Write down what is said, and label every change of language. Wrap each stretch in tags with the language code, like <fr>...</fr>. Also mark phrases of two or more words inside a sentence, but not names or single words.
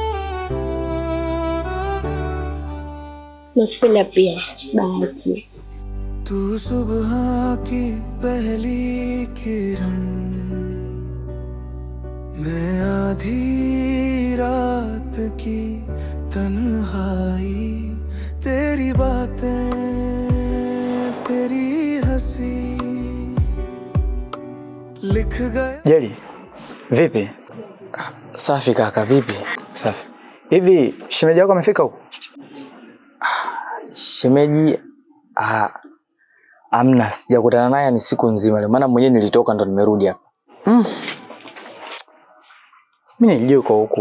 <sw>Nakupenda pia Bahati.</sw> <hi>तू सुबह की पहली किरण, मैं आधी रात की तन्हाई, तेरी बातें तेरी हंसी लिख गए.</hi> <sw>Jeli, vipi? Safi kaka, vipi? Safi. Hivi shemeji yako amefika huko? Shemeji amna, sijakutana naye ni siku nzima leo. Maana mwenyewe nilitoka ndo nimerudi hapa. Mimi nilijua uko huko.</sw>